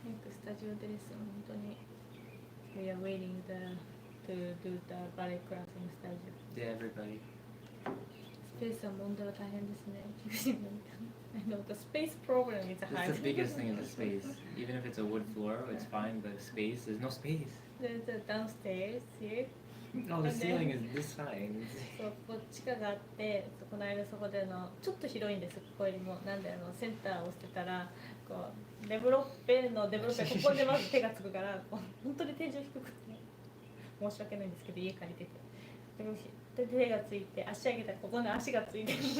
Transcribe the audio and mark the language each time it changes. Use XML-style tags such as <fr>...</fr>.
<ja>スタジオでレッスン本当に</ja> <en>We are waiting to do the ballet class in studio. Yeah, everybody.</en> <ja>スペースは問題は大変ですね。</ja> <en>I know the space problem is hard. That's the biggest thing in the space. Even if it's a wood floor, it's fine, but space, there's no space. There's a downstairs here. No, the ceiling is this high.</en> <ja>そうこう地下があってこの間そこでちょっと広いんですここよりもなんでセンターをしてたらこうデベロッペここでまず手がつくからこう本当に天井低くて申し訳ないんですけど家借りててで手がついて足上げたらここに足がついて</ja>